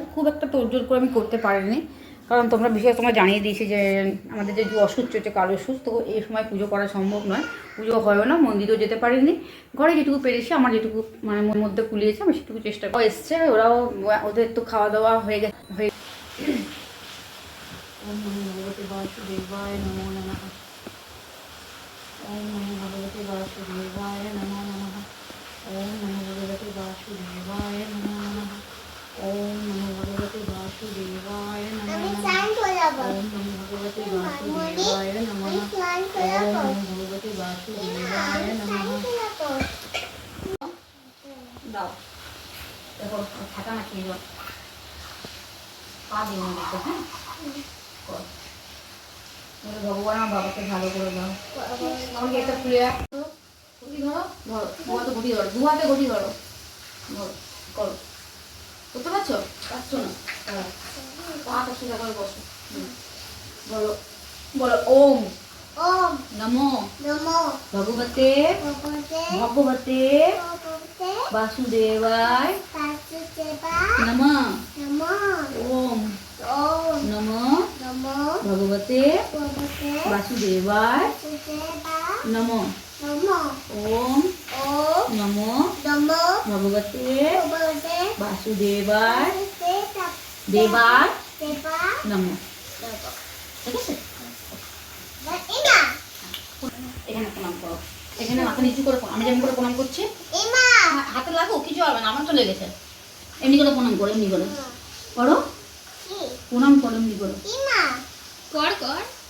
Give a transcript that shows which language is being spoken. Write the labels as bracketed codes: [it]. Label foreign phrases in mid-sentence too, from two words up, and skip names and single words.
[bn] খুব একটা তোড়জোড় করে আমি করতে পারিনি, কারণ তোমরা বিশেষ তোমরা জানিয়ে দিয়েছি যে আমাদের যে অসুখ চলছে কালো অসুখ, তো এই সময় পুজো করা সম্ভব নয়, পুজো হয়ও না, মন্দিরেও যেতে পারিনি। ঘরে যেটুকু পেরেছি, আমার যেটুকু মানে মনের মধ্যে কুলিয়েছে আমি সেটুকু চেষ্টা করে এসছে। ওরাও ওদের তো খাওয়া দাওয়া হয়ে গেছে। [sa] ওম নমো ভগবতে বাসুদেবায় নমো নমঃ। ওম নমো ভগবতে বাসুদেবায় নমো নমঃ। ওম নমো ভগবতে বাসুদেবায় নমো নমঃ। ওম নমো ভগবতে বাসুদেবায় নমো নমঃ। ওম নমো ভগবতে বাসুদেবায় নমো নমঃ। ওম নমো ভগবতে বাসুদেবায় নমো নমঃ। [bn] দাও, দেখো থাকা না খেয়ে যাও, পা দিও না দেখো। হ্যাঁ, ভগবান আমার বাবাকে ভালো করে দাও। আমাকে একটা খুলে রাখো। ঘটি ধরো, ধরো দু হাতে ঘটি ধরো, দু হাতে ঘটি ধরো, ধরো করো। করতে পারছো? পারছো না? পাটা সোজা করে বসো। বলো, বলো [sa] ওম ওম নমো নমো ভগবতে ভগবতে বাসুদেবায় নমঃ। ওম নমো ভগবতে বাসুদেবায় নমঃ। ওম নমো ভগবতে বাসুদেবায় দেবায় নমঃ। [bn] ঠিক আছে? এখানে প্রণাম করো, এখানে মাথা নিচু করে আমি যেমন করে প্রণাম করছি, হাতে লাগো, কিছু হবে না, আমার তো লেগেছে। এমনি করে প্রণাম করো, এমনি করে করো, প্রণাম করো, এমনি করো, কর কর।